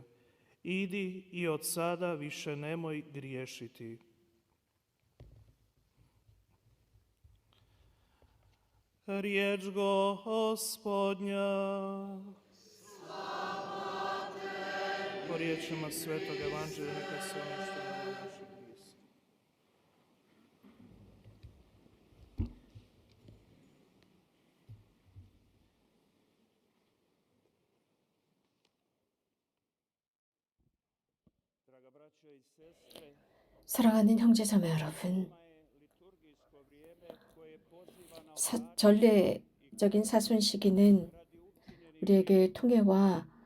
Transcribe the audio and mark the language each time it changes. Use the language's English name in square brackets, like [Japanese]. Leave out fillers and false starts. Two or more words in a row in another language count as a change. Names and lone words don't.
[Croatian] Idi i od sada više nemoj griješiti. Riječ Gospodnja. Po riječima Svetog Evanđelja neka se unište na naše grijesi. [Korean] 사랑하는 형제자매 여러분, 전례적인 사순 시기는 우리에게 통회와